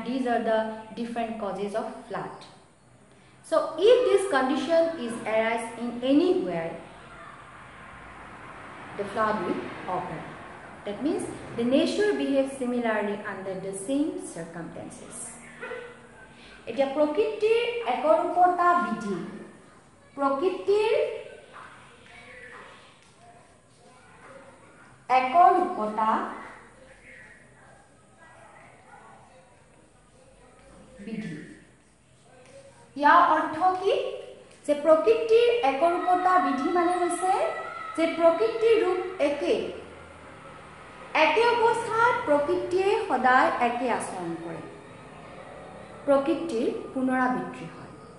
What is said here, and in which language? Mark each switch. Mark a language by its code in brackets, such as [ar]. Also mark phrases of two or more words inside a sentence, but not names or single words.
[en] These are the different causes of flood. So if this condition is arise in anywhere, the flood will occur. That means the nature behaves similarly under the same circumstances. It is [as] প্ৰকৃতিৰ একৰূপতা বিধি. প্ৰকৃতিৰ একৰূপতা বিধি. ইয়াৰ অৰ্থ কি যে প্ৰকৃতিৰ একৰূপতা বিধি মানে হৈছে যে প্ৰকৃতিৰ ৰূপ একে অৱস্থাত প্ৰকৃতিয়ে সদায় একে আচৰণ কৰে প্ৰকৃতিৰ পুনৰাবৃত্তি হয়